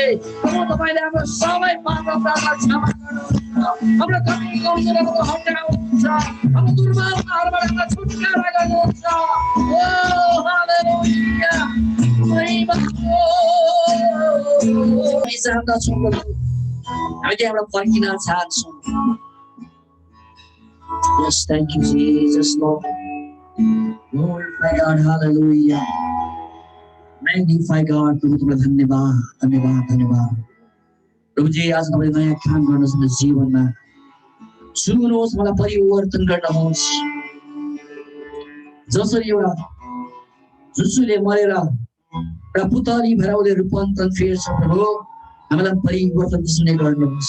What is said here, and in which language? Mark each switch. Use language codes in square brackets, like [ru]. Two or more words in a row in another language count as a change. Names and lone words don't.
[ne] प्रभु तपाईँले हाम्रो सबै पाप अपराधलाई क्षमा गर्नुहुन्छ, हाम्रो कमी कमजोरीहरू हटाउनुहुन्छ, हाम्रो दुर्बलताहरूबाट हामीलाई छुटकारा गर्नुहुन्छ। ओ हालेलुया, महिमा हामी चाहन्छौँ प्रभु, हामी त्यहाँबाट फर्किन चाहन्छौँ। [en] Yes, thank you, Jesus, Lord. Glorify God, hallelujah. Magnify God, [ne] प्रभु तपाईलाई धन्यवाद, धन्यवाद, धन्यवाद। प्रभु जी आज तपाईले नयाँ काम गर्नुहोस् मेरो जीवनमा, छुनुहोस्, मलाई परिवर्तन गर्नुहोस्। जसरी एउटा जुसुले मरेर एउटा पुतली भएर उसले रूपान्तरण फेर्छ प्रभु, हामीलाई परिवर्तन त्यसरी गर्नुहोस्।